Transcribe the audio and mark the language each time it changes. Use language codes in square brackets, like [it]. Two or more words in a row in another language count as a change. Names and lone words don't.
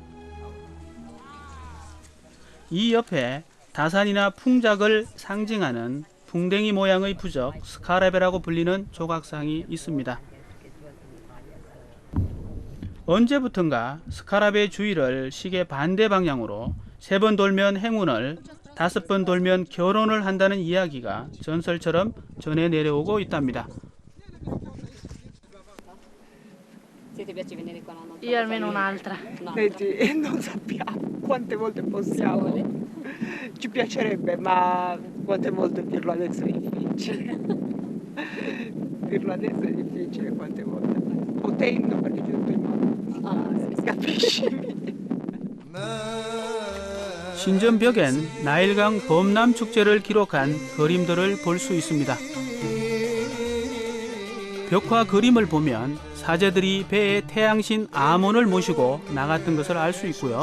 [ko] 이 옆에 다산이나 풍작을 상징하는 풍뎅이 모양의 부적 스카라베라고 불리는 조각상이 있습니다. 언제부턴가 스카라베 주위를 시계 반대 방향으로 3번 돌면 행운을 5번 돌면 결혼을 한다는 이야기가 전설처럼 전해 내려오고 있답니다. [it] Io almeno un'altra. Vedi, non sappiamo quante volte possiamo. Ci piacerebbe, ma quante volte dirlo adesso è difficile. Dirlo adesso è difficile quante volte. Potendo perché c'è tutto il mondo. Capisci? [ko] 신전 벽엔 나일강 범람 축제를 기록한 그림들을 볼 수 있습니다. 벽화 그림을 보면 사제들이 배에 태양신 아몬을 모시고 나갔던 것을 알 수 있고요.